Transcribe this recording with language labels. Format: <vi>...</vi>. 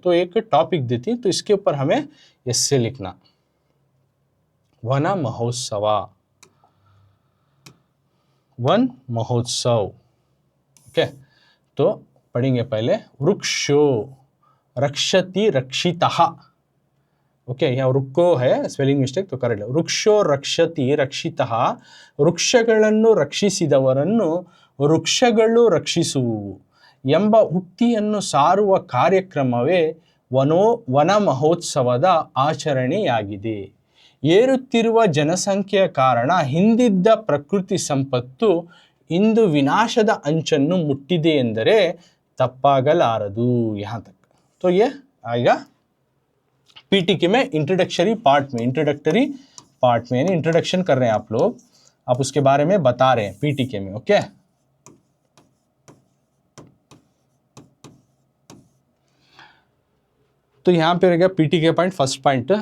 <hi>तो एक टॉपिक देती है, तो इसके ऊपर हमें इससे लिखना, वना महोत्सवा, वन महोत्सव। ओके, तो पढ़ेंगे पहले,</hi> <sa>वृक्षो रक्षति रक्षितः।</sa> <hi>ओके, यहाँ वृक्षो है स्पेलिंग मिस्टेक तो करेक्ट,</hi> <sa>वृक्षो रक्षति रक्षितಃ,</sa> <kn>ವೃಕ್ಷಗಳನ್ನು ರಕ್ಷಿಸಿದವರನ್ನು ವೃಕ್ಷಗಳು ರಕ್ಷಿಸುವು ಎಂಬ ಉಕ್ತಿಯನ್ನು ಸಾರುವ ಕಾರ್ಯಕ್ರಮವೇ ವನ ಮಹೋತ್ಸವದ ಆಚರಣೆಯಾಗಿದೆ. ಏರುತ್ತಿರುವ ಜನಸಂಖ್ಯೆಯ ಕಾರಣ ಹಿಂದಿದ್ದ ಪ್ರಕೃತಿ ಸಂಪತ್ತು ಇಂದು ವಿನಾಶದ ಅಂಚನ್ನು ಮುಟ್ಟಿದೆ ಎಂದರೆ ತಪ್ಪಾಗಲಾರದು।</kn> <hi>यहाँ तक तो ये आएगा पीटीके में इंट्रोडक्टरी पार्ट में, यानी इंट्रोडक्शन कर रहे हैं आप लोग, आप उसके बारे में बता रहे हैं पीटीके में। ओके, तो यहाँ पे रहेगा पीटीके पॉइंट, फर्स्ट पॉइंट।</hi>